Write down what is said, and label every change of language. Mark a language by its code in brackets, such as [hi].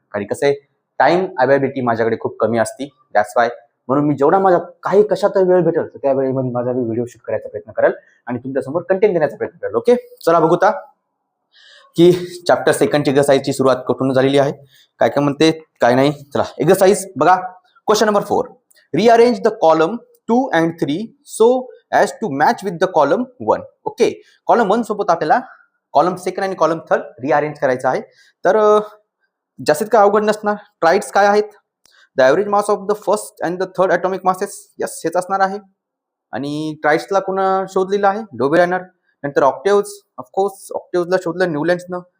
[mr] कारण कसं आहे, टाइम अवेलेबिलिटी माझ्याकडे खूप कमी असते. दॅट्स वाय म्हणून मी जेवढा माझा काही कशात वेळ भेटेल तर त्या वेळेमध्ये माझा व्हिडिओ शूट करायचा प्रयत्न करेल आणि तुमच्यासमोर कंटेंट देण्याचा प्रयत्न करेल. ओके, चला बघूता की चॅप्टर सेकंडची एक्सरसाइजची सुरुवात कुठून झालेली आहे, काय काय म्हणते काय नाही. चला एक्सरसाइज बघा. [en] Question number 4, rearrange the column 2 and 3 so as to match with the column 1. [mr] Okay, column 1 सोबत आपल्याला कॉलम 2 आणि कॉलम 3 रिअरेंज करायचा आहे. तर जास्तीत काय अवघड नसणार. ट्राइड्स काय आहेत, [en] The average mass of the first and the third atomic masses. [mr] Yes, हेच असणार आहे. आणि ट्राइड्सला कोण शोधलेलं आहे, डोबेलायनर. नंतर ऑक्टेव्ज, ऑफकोर्स ऑक्टेव्जला शोधलं न्यूलँड्सनं.